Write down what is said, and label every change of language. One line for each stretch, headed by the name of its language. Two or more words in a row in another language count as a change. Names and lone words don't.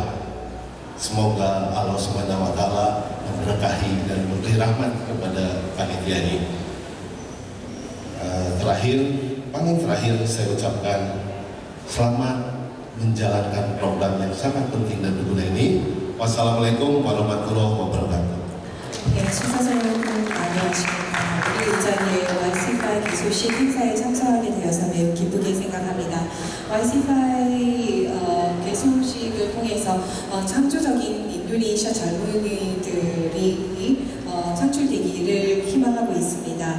Indonesian: Semoga Allah SWT memberkahi dan memberi rahmat kepada panitia ini. Paling terakhir saya ucapkan selamat menjalankan program yang sangat penting dan berguna ini.
Arabic: والسلام عليكم ورحمة الله وبركاته.
Korean: 네, 수사자 여러분 안녕하십니까. 오늘 이 자리에 YC5 기소식 행사에 참석하게 되어서 매우 기쁘게 생각합니다. YC5 개소식을 통해서 창조적인 인도네시아 젊은이들이 창출되기를 희망하고 있습니다.